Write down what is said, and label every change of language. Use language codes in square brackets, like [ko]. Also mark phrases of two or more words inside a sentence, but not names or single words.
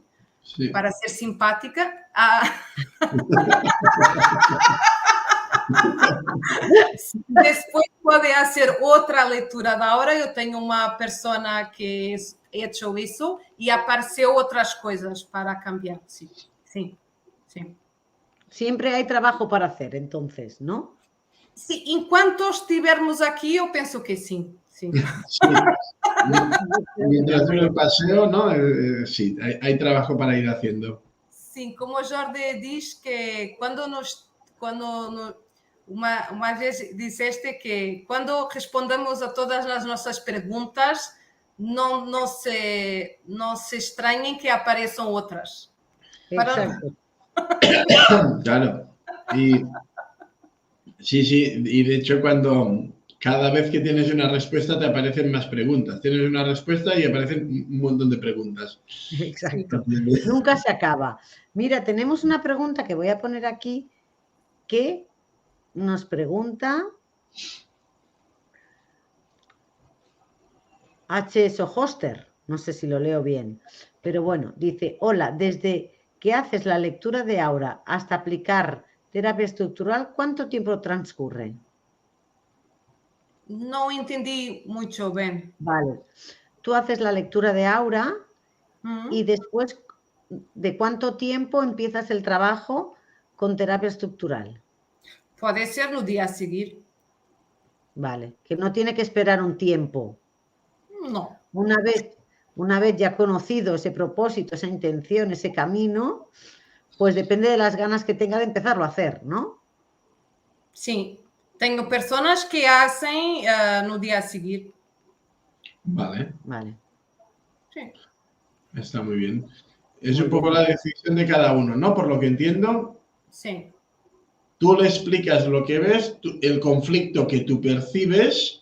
[es] sí, para ser simpática. [pt] Depois pode fazer outra leitura da hora. Eu tenho uma pessoa que hecho isso e apareceu outras coisas para cambiar. [es] Sí, sí, sí. Siempre hay trabajo para hacer, entonces, ¿no? Sí, [pt] enquanto estivermos aqui, eu penso que sim. [es] Sí. Sí. Mientras dure el paseo, ¿no? Sí, hay trabajo para ir haciendo. [pt] Sim, como Jordi diz que uma vez disseste que quando respondemos a todas as nossas perguntas, não se estranhem que apareçam outras. [es] Exacto. Claro. Y sí, y de hecho cada vez que tienes una respuesta te aparecen más preguntas. Tienes una respuesta y aparecen un montón de preguntas. Exacto. Nunca se acaba. Mira, tenemos una pregunta que voy a poner aquí que nos pregunta HS Hoster. No sé si lo leo bien, pero bueno, dice: hola, desde que haces la lectura de aura hasta aplicar terapia estructural, ¿cuánto tiempo transcurre? [pt] Não entendi muito bem. [es] Vale. Tú haces la lectura de aura y después, ¿de cuánto tiempo empiezas el trabajo con terapia estructural? [pt] Pode ser no dia a seguir. [es] Vale. Que no tiene que esperar un tiempo. No. Una vez ya conocido ese propósito, esa intención, ese camino, pues depende de las ganas que tenga de empezarlo a hacer, ¿no? [pt] Sim. Tenho [es] personas que hacen [pt] no día a seguir. [es] Vale, Vale. Sí. está muy bien. Es Muy un poco bien. la decisión de cada uno, ¿no? Por lo que entiendo, [pt] Sim. [es] tú le explicas lo que ves, el conflicto que tú percibes,